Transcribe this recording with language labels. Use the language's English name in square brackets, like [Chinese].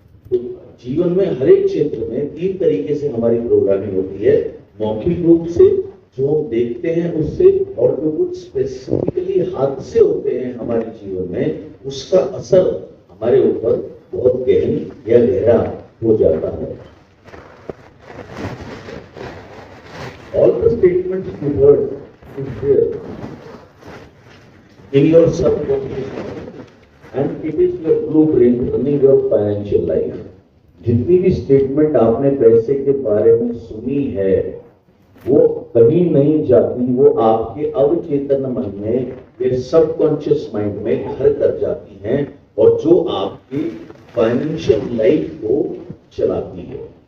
[Hindi] तो जीवन में हर एक क्षेत्र में 3 तरीके से हमारी प्रोग्रामिंग होती है। मौखिक रूप से, जो हम देखते हैं उससे, और जो कुछ स्पेसिफिकली हादसे होते हैं हमारे जीवन में, उसका असर हमारे ऊपर बहुत गहन या गहरा हो जाता है। [English] All the statements you heard is there in your subconscious mind, and it is your blueprint running your financial life. [Hindi] जितनी भी स्टेटमेंट आपने पैसे के बारे में सुनी है, वो कहीं नहीं जाती, वो आपके अवचेतन मन में या सबकॉन्शियस माइंड में घर कर जाती हैं, और जो आपकी फाइनेंशियल लाइफ को चलाती है।